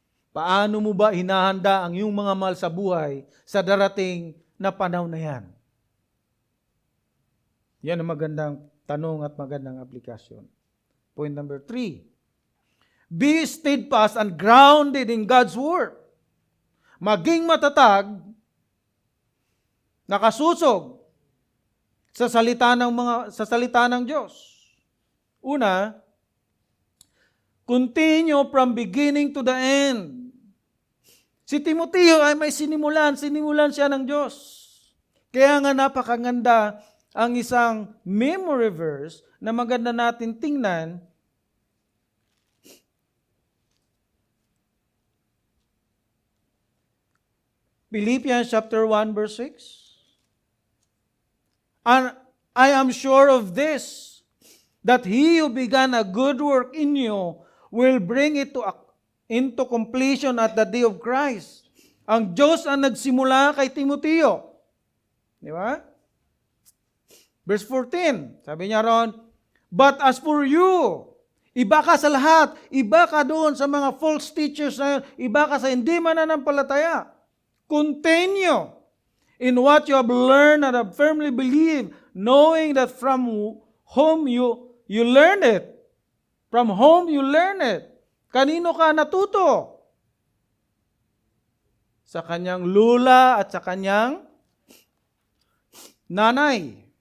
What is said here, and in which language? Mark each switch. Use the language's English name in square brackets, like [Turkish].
[Filipino] Paano mo ba hinahanda ang iyong mga mahal sa buhay sa darating na panahon na yan? Yan ang magandang tanong at magandang aplikasyon. [English] Point number 3. Be steadfast and grounded in God's Word. [Filipino] Maging matatag, nakasusog sa salita ng Diyos. Una, [English] continue from beginning to the end. [Filipino] Si Timoteo ay may sinimulan siya ng Diyos. Kaya nga napakaganda ang isang memory verse na maganda natin tingnan. [English] Philippians chapter 1 verse 6. And I am sure of this, that he who began a good work in you will bring it into completion at the day of Christ. [Filipino] Ang Diyos ang nagsimula kay Timoteo. Di ba? Verse 14, sabi niya ron, [English] but as for you, [Filipino] iba ka sa lahat, iba ka doon sa mga false teachers na yun, iba ka sa hindi mananampalataya. [English] Continue in what you have learned and have firmly believed, knowing that from whom you learned it. From whom you learned it. [Filipino] Kanino ka natuto? Sa kanyang lula at sa kanyang nanay.